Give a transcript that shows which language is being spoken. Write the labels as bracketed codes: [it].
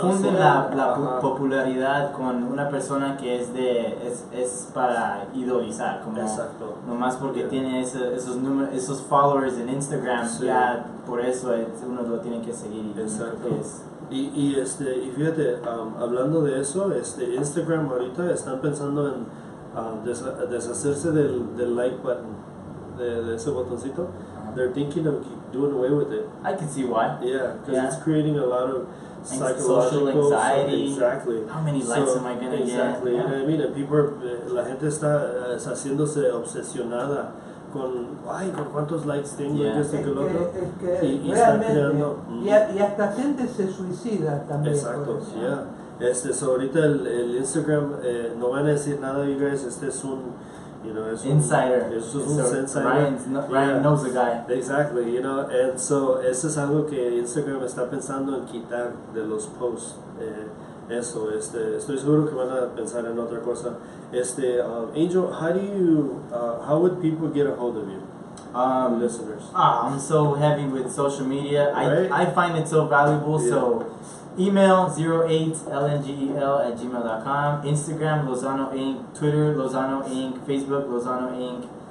[es] Confunden la popularidad con una persona que es para idolizar, como nomás porque tiene esos números, esos followers en Instagram, ya por eso uno lo tiene que seguir. Exacto. Y fíjate, hablando de eso, Instagram ahorita están pensando en deshacerse del like button, de ese botoncito. [en] They're thinking of doing away with it. I can see why. Yeah, because it's creating a lot of social anxiety. Exactly. How many likes am I gonna get? Exactly. You know what I mean? And [es] la gente está haciéndose obsesionada con cuántos likes tengo, esto y que lo otro. Y realmente, y hasta gente se suicida también. Exacto, So ahorita el Instagram, no van a decir nada, [en] you guys, [es] es un, es [en] insider. [es] Eso es un insider. [en] Ryan knows the guy. Exactly, and so [es] eso es algo que Instagram está pensando en quitar de los posts. Eso, estoy seguro que van a pensar en otra cosa. [en] Angel, how would people get a hold of you? Listeners. I'm so heavy with social media. Right? I find it so valuable. Yeah. So email 08lngel@gmail.com, Instagram Lozano Inc., Twitter Lozano Inc., Facebook Lozano Inc.